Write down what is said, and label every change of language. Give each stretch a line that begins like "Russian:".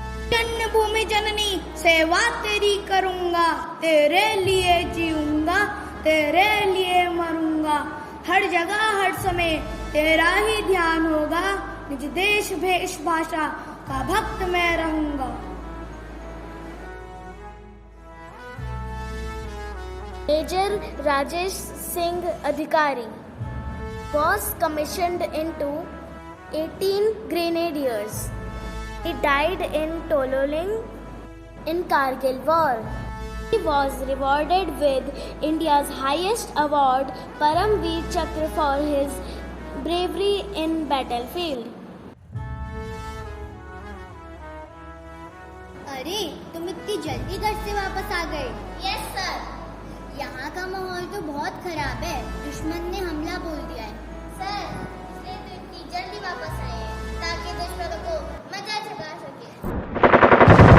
Hindi: जन्मभूमि जननी, सेवा तेरी करूंगा, तेरे लिए जीऊंगा, तेरे लिए मरूंगा। हर जगह हर समय तेरा ही ध्यान होगा, निज देश भेष भाषा का भक्त मैं रहूंगा।
English: Major Rajesh Singh Adhikari was commissioned into 18 Grenadiers. He died in Tololing in Kargil War. He was rewarded with India's highest award, Paramveer Chakra, for his bravery in battlefield.
Hindi: अरे, तुम इतनी जल्दी घर से वापस आ गए?
English: Yes sir.
Hindi: यहाँ का माहौल तो बहुत खराब है, दुश्मन ने हमला बोल दिया है। सर, इसलिए तो इतनी जल्दी वापस आए हैं, ताकि दुश्मनों को मजा चखा सके।